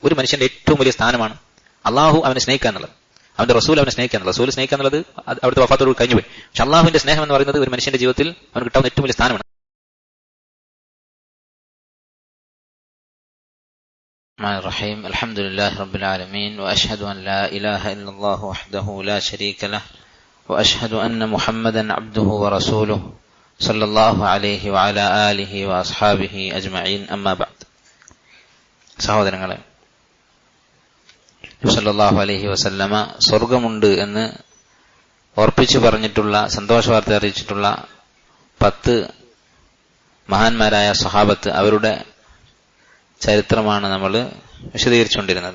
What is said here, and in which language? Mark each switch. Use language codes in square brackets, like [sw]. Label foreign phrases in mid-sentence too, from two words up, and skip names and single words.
[ml] ഒരു മനുഷ്യന്റെ ഏറ്റവും വലിയ സ്ഥാനമാണ് അള്ളാഹു അവനെ സ്നേഹിക്കുക എന്നുള്ളത്, അവന്റെ റസൂൽ അവനെ സ്നേഹിക്കുക എന്നുള്ളത്. റസൂൽ സ്നേഹിക്കുക എന്നുള്ളത് അവിടുത്തെ വഫാത്തോട് കഴിഞ്ഞുപോയി. പക്ഷെ അള്ളാഹുവിന്റെ സ്നേഹം എന്ന് പറയുന്നത് ഒരു മനുഷ്യന്റെ ജീവിതത്തിൽ അവന് കിട്ടാവുന്ന ഏറ്റവും വലിയ സ്ഥാനമാണ്. [ar] الرحيم الحمد لله رب العالمين وأشهد أن لا إله إلا الله وحده لا شريك له وأشهد أن محمدا عبده ورسوله صلى الله عليه وعلى آله وأصحابه أجمعين أما بعد. [ml] സഹോദരങ്ങളെ, നബി [ar] صلى الله عليه وسلم [ml] സ്വർഗമുണ്ട് എന്ന് ഓർപ്പിച്ചു പറഞ്ഞിട്ടുള്ള, സന്തോഷ വാർത്ത അറിയിച്ചിട്ടുള്ള 10 മഹാന്മാരായ സ്വഹാബത്ത്, അവരുടെ ചരിത്രമാണ് നമ്മൾ വിശദീകരിച്ചുകൊണ്ടിരുന്നത്.